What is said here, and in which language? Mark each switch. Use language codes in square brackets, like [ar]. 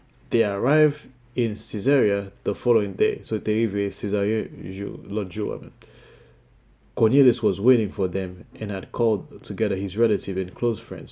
[en] They arrived in Caesarea the following day. [fr] So t'es arrivé à Caesarea l'autre jour, amen. [en] Cornelius was waiting for them and had called together his relatives and close friends.